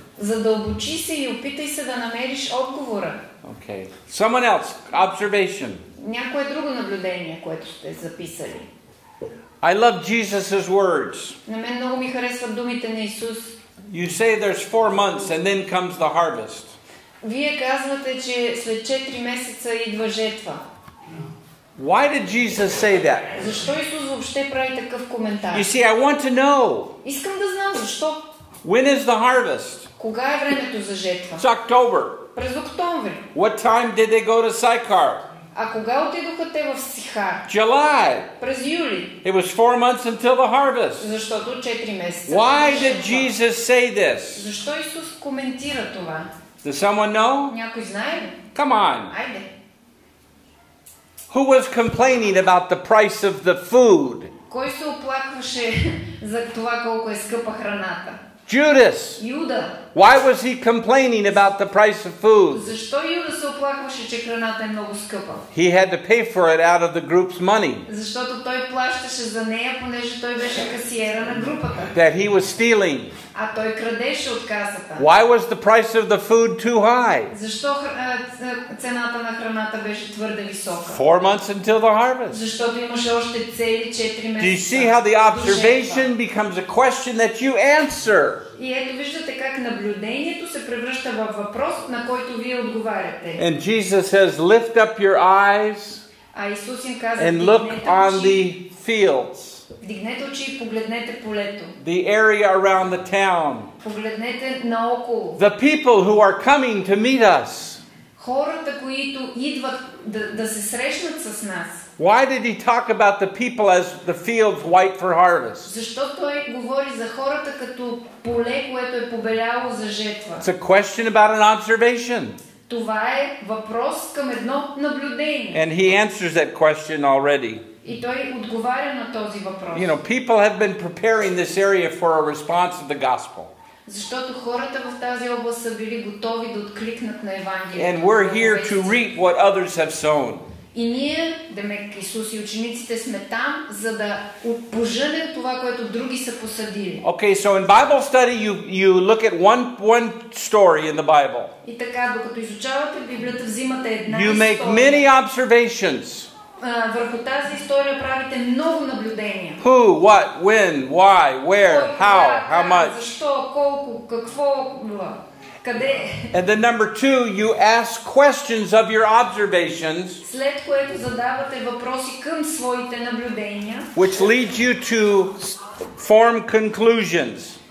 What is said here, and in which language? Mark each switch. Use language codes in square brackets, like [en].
[bg] Задълбочи се и опитай се да намериш отговора. [en] Okay. Someone else, observation. [bg] Някое друго наблюдение, което сте записали. [en] I love Jesus' words. [bg] На мен много ми харесват думите на Исус. [en] You say there's 4 months and then comes the harvest. [bg] Вие казвате, че след 4 месеца идва жетва. [en] Why did Jesus say that? [bg] Защо Исус въобще прави такъв коментар? [en] You see, I want to know. [bg] Искам да знам защо. [en] When is the harvest? [bg] Кога е времето за жетва? [en] It's October. [bg] През октомври. [en] What time did they go to Sychar? [bg] А кога отидоха те в Сихар? [en] July. [bg] През юли. [en] It was 4 months until the harvest. [bg] Защото 4 месеца. [en] Why did Jesus say this? [bg] Защо Исус коментира това? [en] Does someone know? [bg] Някой знае ли? [en] Come on. [bg] Айде. [en] Who was complaining about the price of the food? [bg] Кой се оплакваше за това колко е скъпа храната? [en] Judas. [bg] Юда. [en] Why was he complaining about the price of food? [bg] Защо Юда се оплакваше, че храната е много скъпа? [en] He had to pay for it out of the group's money [bg] Защото той плащаше за нея, понеже той беше касиера на групата. [en] that he was stealing. [bg] А той крадеше от касата. [en] Why was the price of the food too high? [bg] Защо цената на храната беше твърде висока? [en] 4 months until the harvest. [bg] Защото имаше още цели 4 месеца. [en] Do you see how the observation becomes a question that you answer? [bg] И ето виждате как наблюдението се превръща в въпрос, на който вие отговаряте. [en] And Jesus says, lift up your eyes [bg] А Исус им каза, [en] and look on the fields, [bg] вдигнете очи и погледнете полето. [en] the area around the town, [bg] Погледнете наоколо. [en] the people who are coming to meet us. [bg] Хората, които идват да се срещнат с нас. [en] Why did he talk about the people as the fields white for harvest? [bg] Защо той говори за хората като поле, което е побеляло за жетва? [en] It's a question about an observation. [bg] Това е въпрос към едно наблюдение. [en] And he answers that question already. [bg] И той отговаря на този въпрос. [en] You know, people have been preparing this area for a response to the gospel. [bg] Защото хората в тази област са били готови да откликнат на Евангелието. [en] And we're here to reap what others have sown. [bg] И ние, демек Исус и учениците, сме там, за да пожънем това, което други са посадили. [en] Okay, so in Bible study you look at one story in the Bible. [bg] И така, докато изучавате Библията, взимате една [en] You make [bg] история. [en] many observations. [bg] върху тази история правите много наблюдения. [en] Who, what, when, why, where, how much. [bg] Защо, колко, какво, къде. [en] And then number 2, you ask questions of your observations, [bg] След което задавате въпроси към своите наблюдения, [en] which leads you to form conclusions.